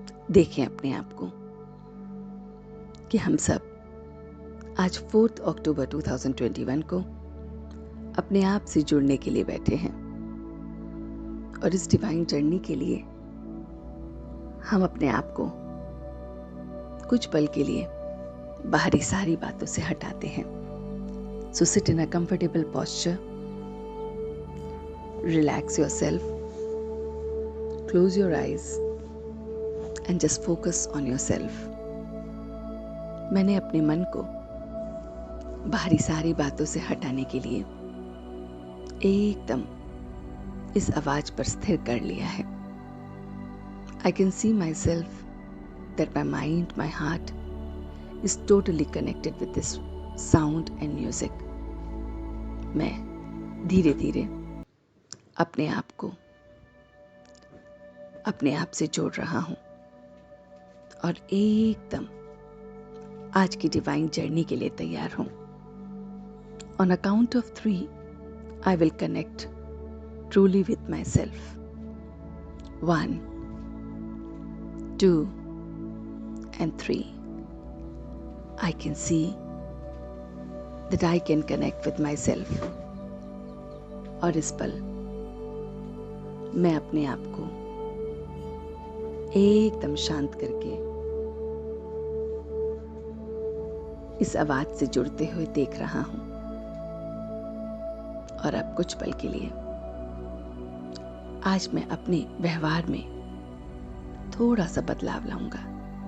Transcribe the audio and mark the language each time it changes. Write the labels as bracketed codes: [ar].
[hi] देखें अपने आप को कि हम सब आज 4 अक्टूबर 2021 को अपने आप से जुड़ने के लिए बैठे हैं और इस डिवाइन जर्नी के लिए हम अपने आप को कुछ पल के लिए बाहरी सारी बातों से हटाते हैं। [en] So sit in a comfortable posture, relax yourself, close your eyes and just focus on yourself. [hi] मैंने अपने मन को बाहरी सारी बातों से हटाने के लिए एकदम इस आवाज पर स्थिर कर लिया है। [en] I can see myself that my mind, my heart is totally connected with this sound and music. [hi] मैं धीरे धीरे अपने आप को अपने आप से जोड़ रहा हूं और एकदम आज की डिवाइन जर्नी के लिए तैयार हूं। [en] On a count of 3, I will connect truly with myself. 1, 2 and 3. I can see that I can connect with myself. [hi] और इस पल मैं अपने आप को एकदम शांत करके इस आवाज से जुड़ते हुए देख रहा हूं। और अब कुछ पल के लिए आज मैं अपने व्यवहार में थोड़ा सा बदलाव लाऊंगा।